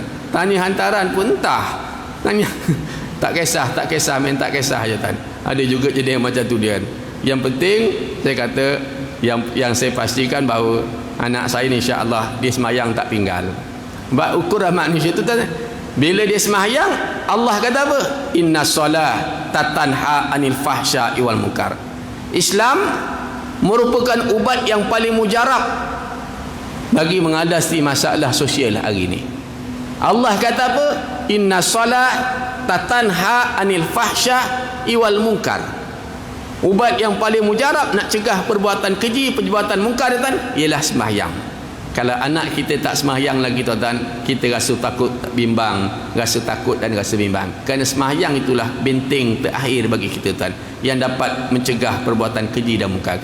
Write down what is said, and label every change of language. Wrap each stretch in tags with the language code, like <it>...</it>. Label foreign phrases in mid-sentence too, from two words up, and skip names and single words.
<ms>Tanya hantaran pun entah, tanya tak kisah main tak kisah je kan. Ada juga jadi yang macam tu dia kan. Yang penting saya kata, yang saya pastikan bahawa anak saya ni insya-Allah dia semayang tak pinggal. Sebab ukuran manusia tu kan, bila dia semayang, Allah kata apa?</ms> <ar>إن الصلاة تنهى عن الفحشاء والمنكر.</ar> <ms>Islam merupakan ubat yang paling mujarab bagi mengatasi masalah sosial hari ini. Allah kata apa?</ms> <ar>إن الصلاة تنهى عن الفحشاء والمنكر.</ar> <ms>Ubat yang paling mujarab nak cegah perbuatan keji, perbuatan munkar ialah sembahyang. Kalau anak kita tak sembahyang lagi tuan-tuan, kita rasa takut, bimbang, rasa takut dan rasa bimbang. Kerana sembahyang itulah benteng terakhir bagi kita tuan, yang dapat mencegah perbuatan keji dan munkar.</ms>